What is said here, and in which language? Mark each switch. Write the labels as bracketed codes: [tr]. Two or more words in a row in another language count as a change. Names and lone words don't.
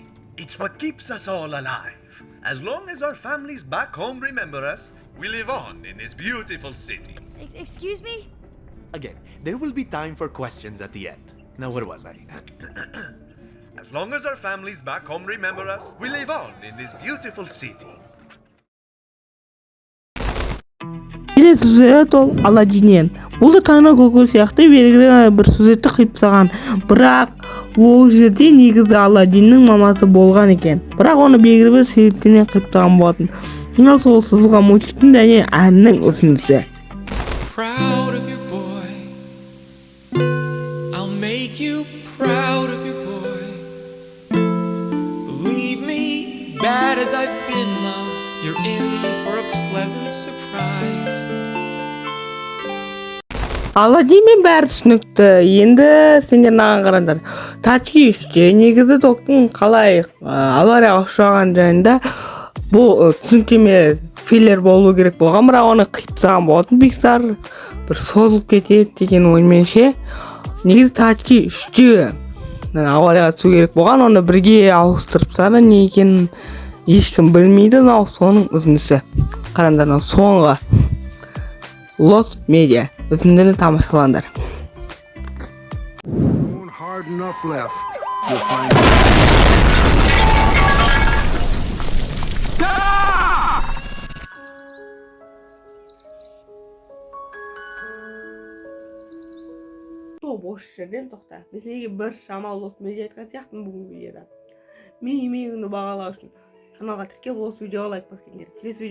[en] It's what keeps us all alive. As long as our families back home remember us, we live on in this beautiful city. Excuse me? Again, there will be time for questions at the end. Now, where was I? As long as our families back home remember us, we live on in this beautiful city. [kk] Келесі сюжет ол Аладдиннен. Бұл да Тайна Коко сияқты белгілі бір сюжетті қиып тастаған. Бірақ ол жерде негізі Аладдиннің мамасы болған екен. Бірақ оны белгілі бір себеппен қиып тастаған болатын. Мына сол сызылған мультиктің және әннің үзіндісі. [en] Proud of you, boy. I'll make you proud of you, boy. you're in for a pleasant surprise. [kk] Аладдин бәрі түсінікті. Енді сендер маған қараңдар. Тачки 3-те негізі тоқтың қалай аварияға ұшыраған жайында бұл түсініктеме филлер болу керек болған, бірақ оны қиып тастаған болатын Pixar, бір созылып кетеді деген оймен ше. Негізі Тачки 3-те аварияға түсу керек болған, оны бірге ауыстырып тастады. Не екенін ешкім білмейді. Соның үзіндісі. Қараңдар, соңғы [en] Lost Media [kk] үзіндіні тамашалаңдар. [en] Hard enough left. You'll find [kk] Бос жерден тоқта. Мәселеге бір шамалы [en] Lost Media [kk] айтқан сияқтымын бүгінгі видеода. Мен еңбегімді бағалау үшін каналға тіркеліп осы видеоға лайк басқандар.